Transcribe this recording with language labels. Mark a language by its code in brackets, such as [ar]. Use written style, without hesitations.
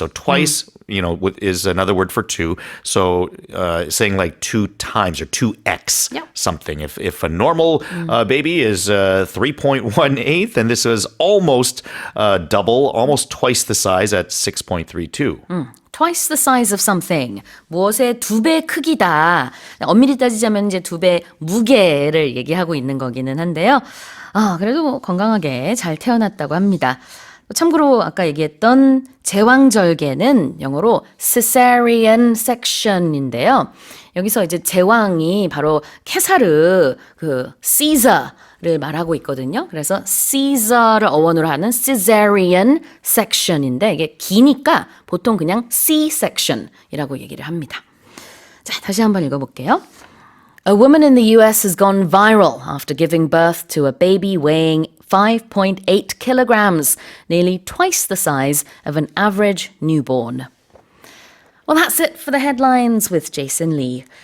[en] So twice, is another word for 2. So saying like 2 times or 2x something. If a normal baby is 3.18, then this is almost double, almost twice the size at 6.32. Twice the size of something. [ko] 무엇의 2배 크기다. 엄밀히 따지자면 이제 2배 무게를 얘기하고 있는 거기는 한데요. 그래도 뭐 건강하게 잘 태어났다고 합니다. 참고로 아까 얘기했던 제왕절개는 영어로 cesarean section인데요. 여기서 이제 제왕이 바로 케사르 Caesar를 말하고 있거든요. 그래서 Caesar를 어원으로 하는 cesarean section인데 이게 기니까 보통 그냥 C-section이라고 얘기를 합니다. 자, 다시 한번 읽어볼게요. [en] A woman in the US has gone viral after giving birth to a baby weighing 5.8 kilograms, nearly twice the size of an average newborn. Well, that's it for the headlines with Jason Lee.